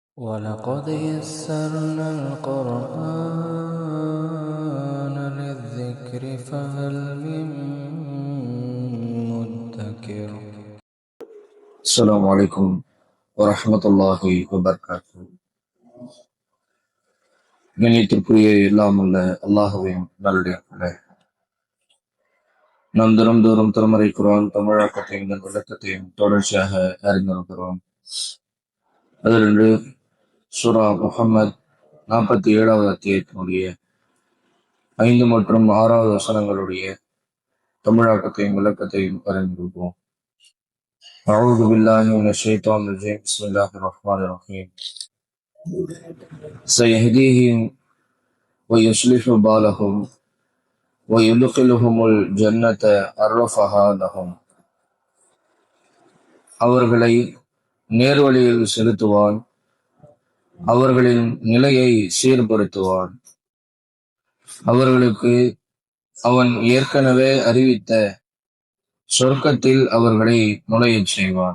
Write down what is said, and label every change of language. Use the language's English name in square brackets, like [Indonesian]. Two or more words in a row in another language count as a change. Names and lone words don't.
[Arabic] وَلَقَدْ يَسَّرْنَا الْقُرْآنَ لِلذِّكْرِ فَهَلْ مِن مُّدَّكِرٍ. السلام عليكم ورحمة الله وبركاته. [Tamil] கண்ணியத்திற்குரிய எல்லாம் உள்ள அல்லாஹுவின் நல்லடியார்களே, நாம் தினம்தோறும் திருமறை குர்ஆன் தமிழாக்கத்தையும் இதன் விளக்கத்தையும் தொடர்ச்சியாக அறிந்து வருகிறோம். அதிலிருந்து சூரா முஹம்மது 47வது அத்தியாயத்தினுடைய 5 மற்றும் 6வது வசனங்களுடைய தமிழாக்கத்தையும் விளக்கத்தையும் அறிந்திருப்போம். [Arabic] أعوذ بالله من الشيطان الرجيم بسم الله الرحمن الرحيم سيهديهم ويصلح بالهم ويدخلهم الجنة عرفها لهم. [Tamil] அவர்களை நேர்வழியில் செலுத்துவான், அவர்களின் நிலையை சீர்படுத்துவான். அவர்களுக்கு அவன் ஏற்கனவே அறிவித்த சொர்க்கத்தில் அவர்களை நுழையச் செய்வான்.